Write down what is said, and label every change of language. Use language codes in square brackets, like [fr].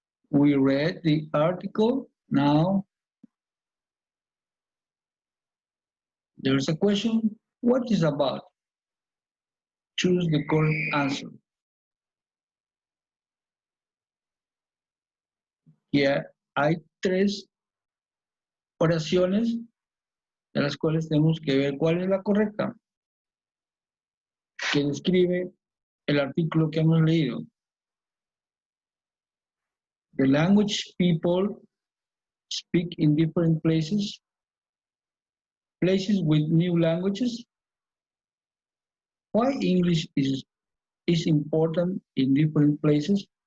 [en] We read the article. Now there's a question. What is about? Choose the correct answer. [es] Y hay tres oraciones de las cuales tenemos que ver cuál es la correcta, que describe el artículo que hemos leído. [en] The language people speak in different places with new languages. Why English is important in different places?